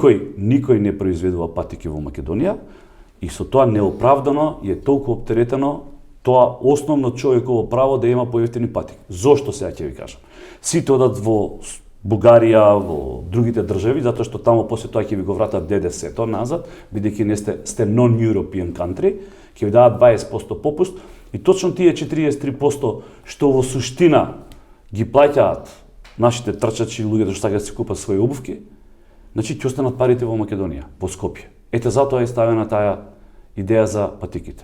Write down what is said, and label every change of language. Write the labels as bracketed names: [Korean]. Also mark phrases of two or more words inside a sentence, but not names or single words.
[Macedonian] никој не произведува патики во Македонија и со тоа неоправдано е толку оптеретено тоа основно човеково право да има поевтини патики. Зошто сега ќе ви кажам? Сите одат во Бугарија, во другите држави, затоа што таму после тоа ќе ви го вратат ДДС-то назад, бидејќи не сте [English] non-European country, [Macedonian] ќе ви дадат 20% попуст и точно тие 43% што во суштина ги плаќаат нашите трчачи, луѓето што сакаат да си купат своји обувки, значи ќе останат парите во Македонија, во Скопје. Ете затоа е ставена таа идеја за патиките.